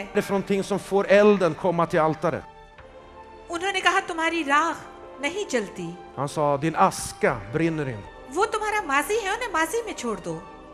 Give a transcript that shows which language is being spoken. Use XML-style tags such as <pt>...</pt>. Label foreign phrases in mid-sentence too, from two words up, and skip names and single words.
<sv>Det är för någonting som får elden komma till altaret.</sv> <ur>उन्होंने कहा, तुम्हारी राख नहीं जलती,</ur> <sv>Han sa, din aska brinner inte.</sv> <ur>वो तुम्हारा माजी है, उन्हें माजी में छोड़ दो।</ur>